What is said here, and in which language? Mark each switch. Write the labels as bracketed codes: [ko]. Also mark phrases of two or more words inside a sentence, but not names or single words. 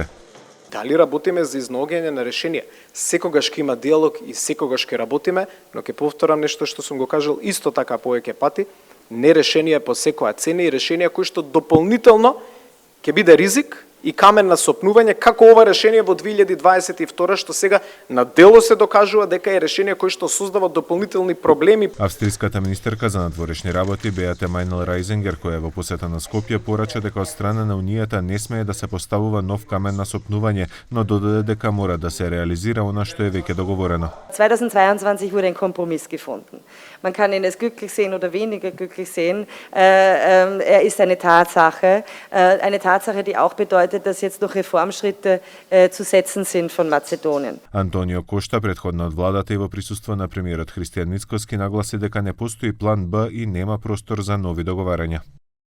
[mk] Дали работиме за изнаоѓање на решение? Секогаш ќе има диалог и секогаш ќе работиме, но ќе повторам нешто што сум го кажал исто така повеќе пати, не решение по секоја цена и решение кои што дополнително ќе биде ризик и камен на сопнување, како ова решение во 2022 што сега на дело се докажува дека е решение кој што создава дополнителни проблеми. Австриската министерка за надворешни работи Беате Мајнел-Рајзингер, која е во посета на Скопје, порача дека од страна на Унијата не смее да се поставува нов камен на сопнување, но додаде дека мора да се реализира она што е веќе договорено. [de] 2022 wurde ein Kompromiss gefunden. Man kann ihn es glücklich sehen oder weniger glücklich sehen. Ist eine Tatsache, die auch bedeutet, dass jetzt noch Reformschritte zu setzen sind von Mazedonien. [mk] Антонио Кошта, претходно од владата и во присуство на премиерот Христијан Мицкоски, нагласи дека не постои план Б и нема простор за нови договарања.